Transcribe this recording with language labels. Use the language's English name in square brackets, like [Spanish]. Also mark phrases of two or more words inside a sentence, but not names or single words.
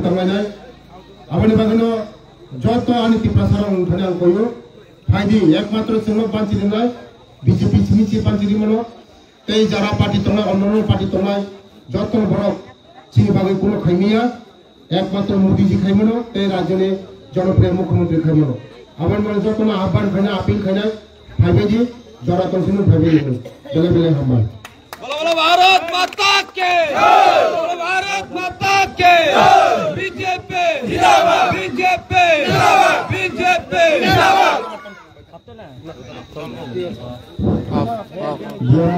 [Kok Borok] तंगायनाय आबनि बागनो जत आनि तिप्रासारं उन्थाने आं कयो फायदि एकमात्र जोंनो पान्थिनाय बिजेपि सिमिसि पान्थिरिमनो तै जरा पार्टी तंगा अन्य पार्टी तंगाय जत बरक चिनि बागै कोनो खाइमिया एकमात्र मोदीजी खाइमनो तै राज्यनि [Hindi] जनप्रिय मुख्यमंत्री [Kok Borok] खाइमनो आबनि माने जतनो आह्वान खाइना आपिल खाइनाय फायबायदि जरा तंसिनो फायबायदि बेले बेले हामबाय [Hindi] भारत माता के भारत माता के बीजेपी बीजेपी बीजेपी